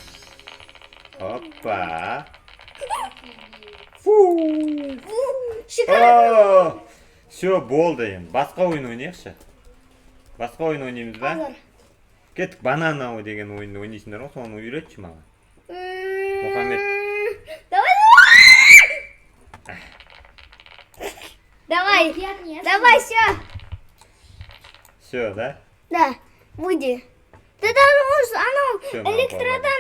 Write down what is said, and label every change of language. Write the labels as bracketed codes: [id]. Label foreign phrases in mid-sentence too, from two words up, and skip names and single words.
[ru] Опа. Шикарно. [kk] Все, болды енді. Басқа ойын ойнайықшы. Басқа ойын ойнаймыз ба? Алар. Кеттік, банановый деген ойынды ойнайсыңдар ғой, соны үйретші маған. Мұхаммед. [ru] Давай, все. Все, да? Да, выйди. Ты даже можешь, Всё, оно электродан